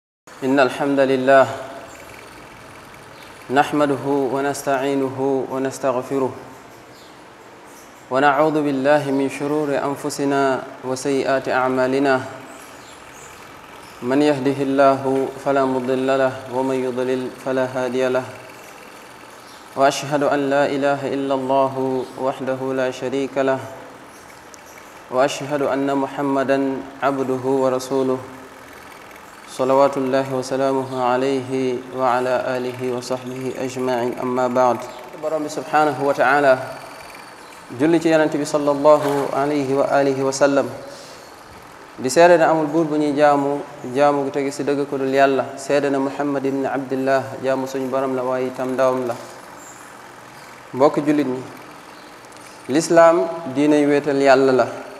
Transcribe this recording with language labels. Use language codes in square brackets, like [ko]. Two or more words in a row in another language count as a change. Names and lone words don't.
[ar] إن الحمد لله نحمده ونستعينه ونستغفره ونعوذ بالله من شرور أنفسنا وسيئات أعمالنا من يهده الله فلا مضل له ومن يضلل فلا هادي له وأشهد أن لا إله إلا الله وحده لا شريك له وأشهد أن محمدا عبده ورسوله صلوات الله وسلامه عليه وعلى آله وصحبه أجمعين أما بعد borom [wo] bi [ar] سبحانه وتعالى [wo] julli ci yonent bi [ar] صلى الله عليه وعلى آله وسلم [wo] di seede na amul buur bu ñuy jaamu gu tege ci dëgg ko dul yàlla seede na Muhammad ibn Abdillah jaamu suñu borom la waaye itam ndawam la mbokk jullit ñi lislaam diinay wéetal yàlla la